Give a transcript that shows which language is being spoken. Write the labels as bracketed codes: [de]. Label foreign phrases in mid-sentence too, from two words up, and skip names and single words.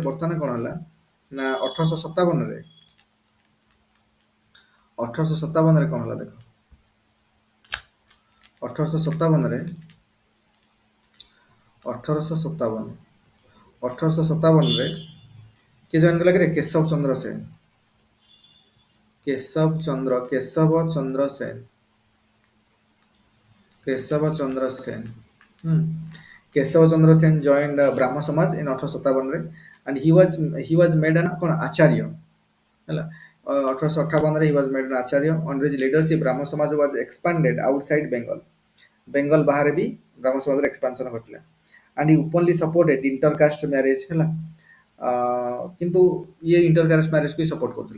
[or] ବର୍ତ୍ତମାନ କଣ ହେଲା ନା 1857ରେ କଣ ହେଲା ଦେଖ, 1857ରେ 1857ରେ କିଏ ଜଏନ୍ କଲା କି? [en] କେଶବ ଚନ୍ଦ୍ର ସେନ। କେଶବ ଚନ୍ଦ୍ର ସେନ joined ବ୍ରାହ୍ମ ସମାଜ in 1857ରେ and he was made an [or] କଣ ଆଚାର୍ଯ୍ୟ ହେଲା। [en] 1858ରେ he was made an ଆଚାର୍ଯ୍ୟ। Under his leadership ବ୍ରାହ୍ମ ସମାଜ was expanded outside Bengal। [or] ବେଙ୍ଗଲ ବାହାରେ ବି ବ୍ରାହ୍ମ ସମାଜର ଏକ୍ସପାନସନ ଘଟିଲା। [en] and he openly supported intercaste marriage ହେଲା। [or] କିନ୍ତୁ ଇଏ [en] intercaste marriageକୁ [or] ହିଁ ସପୋର୍ଟ କରୁଥିଲେ।